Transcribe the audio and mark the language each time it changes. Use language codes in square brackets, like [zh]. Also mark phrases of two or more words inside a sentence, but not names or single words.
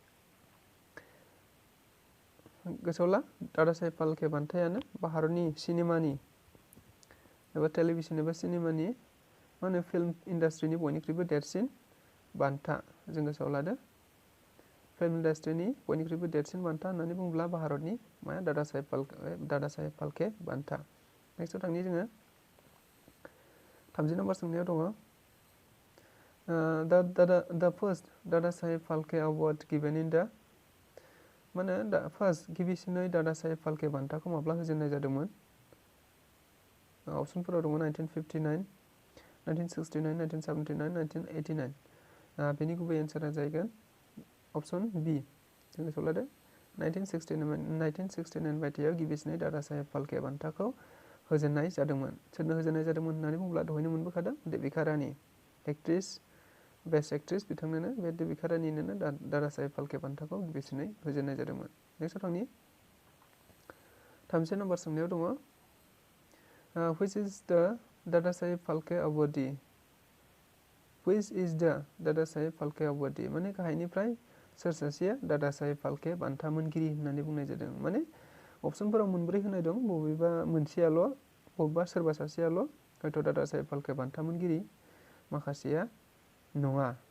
[brx] गोसोआव ला दादा साहेब फाल्के बान्थायानो भारतनि सिनेमानि एबा टेलिभिसन एबा सिनेमानि मा होनो फिल्म इन्डास्ट्रिनि बयनिख्रुइबो देरसिन बान्था। जों गोसोआव लादो फिल्म इन्डास्ट्रिनि बयनिख्रुइबो देरसिन बान्था होननानै बुङोब्ला भारतनि माया दादा साहेब फाल्के बान्था। नेक्स्टआव थांनि जोङो 30 नम्बर सोंनायाव दङ [en] the first Dadasaheb Phalke award given in the [brx] माने फार्स्ट गिबिसिनै दादा साहेब फाल्के बान्थाखौ माब्ला होजेननाय जादोंमोन? अपसनफोराव दङ 1959, 1969, 1979, 1989। बेनि गुबै एन्सारा जाहैगोन अपसन बि। जों गोसोआव लादो 1969 मायथाइयाव गिबिसिनै दादा साहेब फाल्के बान्थाखौ होजेननाय जादोंमोन। सोरनो होजेननाय जादोंमोन होननानै बुङोब्ला दहायनो मोनबोखादों देविका रानी, एक्ट्रेस, [en] best actress [brx] बिथांनोनो, बे देविका रानीनोनो दादा साहेब फाल्के बान्थाखौ गिबिसिनै होजेननाय जादोंमोन। नेक्स्टआव थांनि 30 नम्बर सोंनायाव दङ [en] which is the Dadasaheb Phalke awardee? which is the Dadasaheb Phalke awardee [brx] माने गाहायनिफ्राय सोर सासेया दादा साहेब फाल्के बान्था मोनगिरि होननानै बुंनाय जादों। माने अपसनफोराव मोनब्रै होनाय दं, बबेबा मोनसेयाल', बबेबा सोरबा सासेयाल' हयथ' दादा साहेब फाल्के बान्था मोनगिरि, माखासेया नङा।